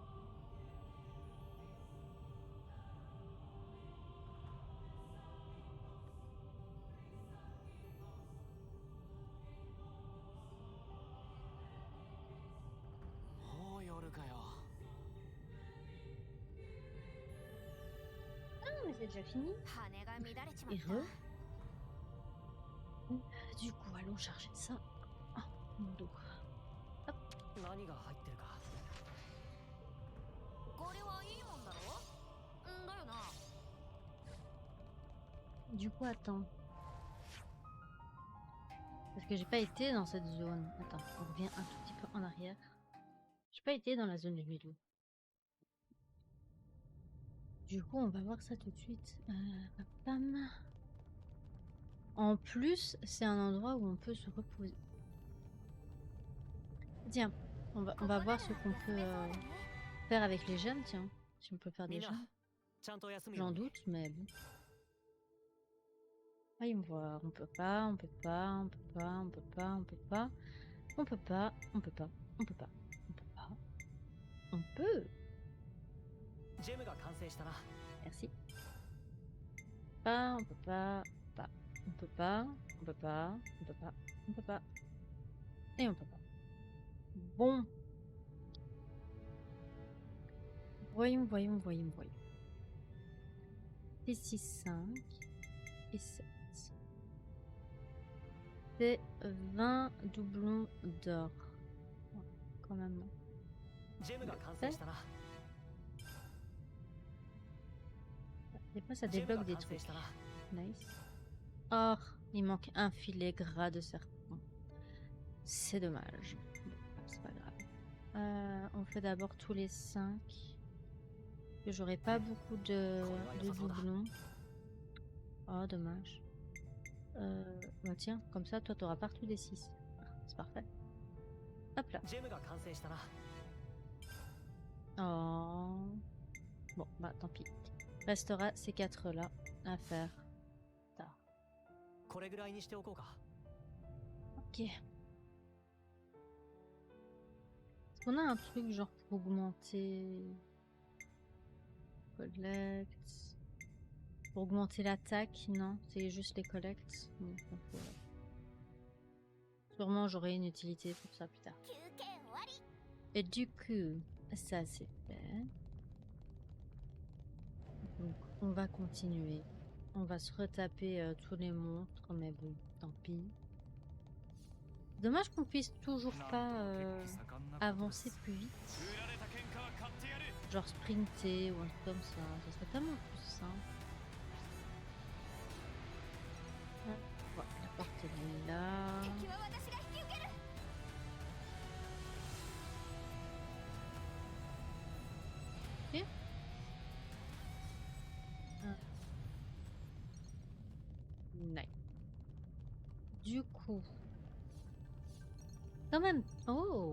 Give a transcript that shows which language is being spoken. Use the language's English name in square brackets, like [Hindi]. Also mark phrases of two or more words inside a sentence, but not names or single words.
[Japanese] もう夜かよ。 [French] Ah, mais c'est déjà fini. [Japanese] 羽が乱れちまっ [French] Et [Japanese] た。 [French] re. Du coup, allons chercher ça. Ah, mon dos. [Japanese] 何が入ってるか。これはいいもんだろ。んだよな。 [French] Du coup, attends. Parce que j'ai pas été dans cette zone. Attends, on revient un tout petit peu en arrière. J'ai pas été dans la zone du milieu. Du coup, on va voir ça tout de suite. Pam. En plus, c'est un endroit où on peut se reposer. Tiens, on va voir ce qu'on peut faire avec les gemmes, tiens. Si on peut faire des [Japanese] みんな [French] gemmes. [Japanese] ちゃんと休むよ [French] J'en [Japanese] うに。 [French] doute, mais bon. Voyons voir. On peut pas, on peut pas, on peut pas, on peut pas, on peut pas. On peut pas, on peut pas, on peut pas, on peut pas. On peut. [Japanese] ジェムが完成したな。 [French] Merci. Pas, on peut pas, pas. On peut pas, on peut pas, on peut pas, on peut pas. Et on peut pas. Bon. Voyons, voyons, voyons, voyons. Ici 5 et 7. C'est 20 doublons d'or. Ouais, quand même. [Japanese] ジェムが完成したな。 [French] Des fois, ça [Japanese] ジェムが [French] débloque des [Japanese] 完成 [French] trucs. [Japanese] したな。 [French] Nice. Oh, il manque un filet gras de serpent. C'est dommage. Bon, c'est pas grave. On fait d'abord tous les 5. Que j'aurai pas beaucoup de doublons. Oh, dommage. Bah tiens, comme ça, toi, t'auras partout des 6. C'est parfait. Hop là. [Japanese] ジェムが完成したな。 [French] Oh. Bon, bah tant pis. Restera ces 4 là à faire. Tard. [Japanese] これぐらいにしておこうか。 [French] Ok. Est-ce qu'on a un truc genre pour augmenter... Collect... Pour augmenter l'attaque? Non, c'est juste les collects. Donc, voilà. Sûrement j'aurai une utilité pour ça plus tard. [Japanese] 休憩終わり。 [French] Et du coup, ça c'est fait. Donc on va continuer. On va se retaper tous les monstres, mais bon, tant pis. Dommage qu'on puisse toujours pas avancer plus vite. [Japanese] 売られた喧嘩は買ってやる。 [French] Genre sprinter ou un truc comme ça. Ça serait tellement plus simple. Voilà, la porte elle est là. [Japanese] 敵は私が引き受ける。 [French] Ok. Nice. Du coup. Quand même. Oh!